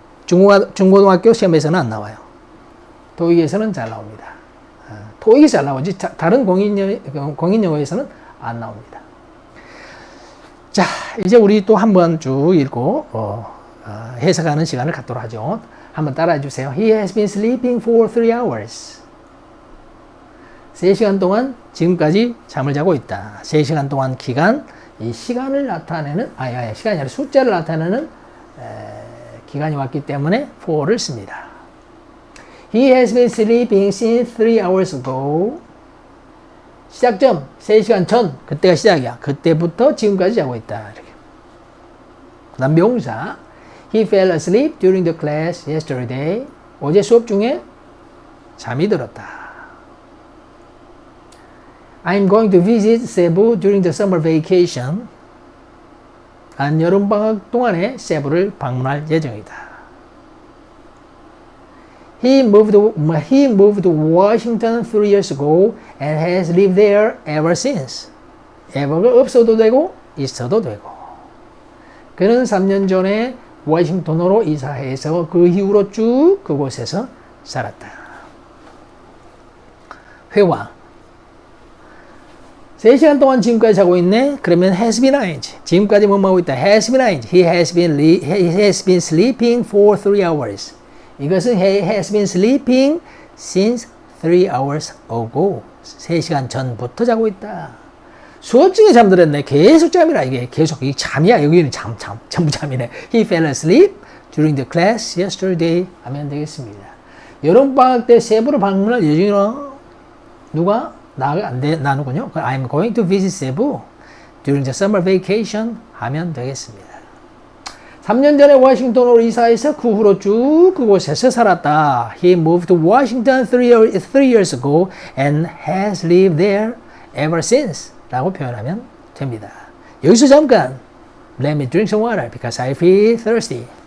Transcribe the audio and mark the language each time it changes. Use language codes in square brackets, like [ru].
[ko] 중고등학교 시험에서는 안 나와요. 토익에서는 잘 나옵니다. 토익에서 잘 나오지 다른 공인영어에서는 안 나옵니다. 자, 이제 우리 또 한번 쭉 읽고 해석하는 시간을 갖도록 하죠. 한번 따라해 주세요. [en] He has been sleeping for 3 hours. [ko] 3시간 동안 지금까지 잠을 자고 있다. 3시간 동안 기간, 이 시간을 나타내는, 시간이 아니라 숫자를 나타내는 기간이 왔기 때문에 for를 씁니다. [en] He has been sleeping since 3 hours ago. [ko] 시작점, 3시간 전, 그때가 시작이야. 그때부터 지금까지 자고 있다. 이렇게. 그 다음 명사. [en] He fell asleep during the class yesterday. [ko] 어제 수업 중에 잠이 들었다. [en] I'm going to visit Cebu during the summer vacation. [ko] 난 여름방학 동안에 세부를 방문할 예정이다. [en] He moved to Washington 3 years ago and has lived there ever since. [ko] ever가 없어도 되고 있어도 되고. 그는 3년 전에 워싱턴으로 이사해서 그 이후로 쭉 그곳에서 살았다. 회화. 3시간 동안 지금까지 자고 있네. 그러면 has been ing. 지금까지 뭐뭐 하고 있다. has been ing. [en] He has been sleeping for 3 hours. [ko] 이것은 [en] he has been sleeping since 3 hours ago. [ko] 3시간 전부터 자고 있다. 수업 중에 잠들었네. 계속 잠이라 이게 계속 이 잠이야. 여기는 전부 잠이네. [en] He fell asleep during the class yesterday [ko] 하면 되겠습니다. 여름방학 때 세부를 방문할 예정이라 누가? 나누군요. [en] I'm going to visit Cebu during the summer vacation [ko] 하면 되겠습니다. 3년 전에 워싱턴으로 이사해서 그 후로 쭉 그곳에서 살았다. [en] He moved to Washington 3 years ago and has lived there ever since [ko] 라고 표현하면 됩니다. 여기서 잠깐 [en] Let me drink some water because I feel thirsty.